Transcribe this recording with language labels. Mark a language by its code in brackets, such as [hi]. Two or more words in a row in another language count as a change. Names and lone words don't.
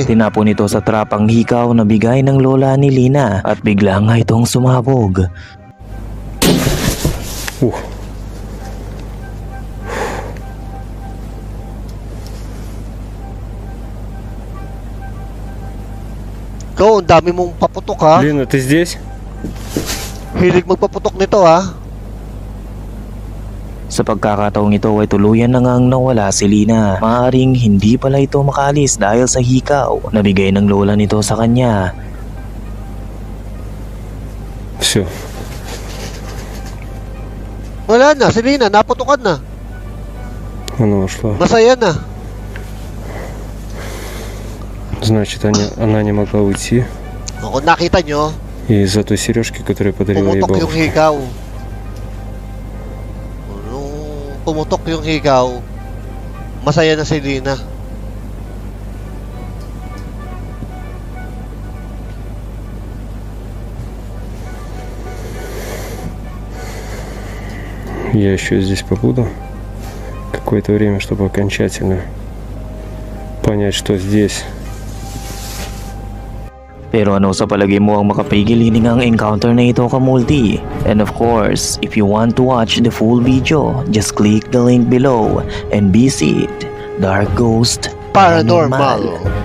[tl] Tinapon ito sa trap ang hikaw na bigay ng lola ni Lina at bigla nga itong sumabog. Ikaw, ang dami mong paputok ha. [ru] Лина, ты здесь? [tl] Hilig magpaputok nito ha. Sa pagkakataong ito ay tuluyan na ngang nawala si Lina. Maaaring hindi pala ito makalis dahil sa hikaw na bigay ng lola nito sa kanya. [ru] Все. [tl] Wala na, si Lina, naputukan na. [ru] Она ушла. [tl] Masaya na. [ru] Значит, она не могла уйти [tl] Kung nakita nyo, [ru] из-за той сережки, которую подарила ей [tl] pumutok yung [ru] бабушка. [tl] hikaw. Nung pumutok yung hikaw, masaya na si Lina. [ru] Я еще здесь побуду какое-то время, чтобы окончательно понять, что здесь. [tl] Pero ano sa palagay mo ang makapigil hiningang encounter na ito kamulti? [en] And of course, if you want to watch the full video, just click the link below and visit Dark Ghost Paranormal.